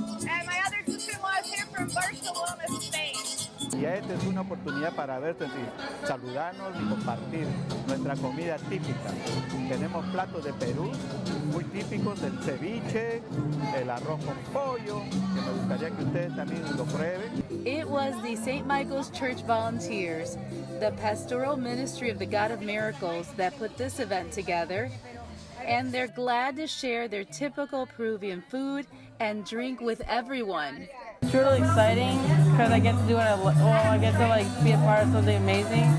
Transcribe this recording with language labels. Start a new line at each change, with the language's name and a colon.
English: And my other sister-in-law is here from Barcelona, Spain.
Spanish: Y esta es una oportunidad para vernos y saludarnos y compartir nuestra comida típica. Tenemos platos de Perú muy típicos, el ceviche, el arroz con pollo, que me gustaría que ustedes también lo prueben.
English: It was the St. Michael's Church volunteers, the pastoral ministry of the God of Miracles, that put this event together. And they're glad to share their typical Peruvian food and drink with everyone. It's really exciting because I get to do it. I get to be a part of something amazing.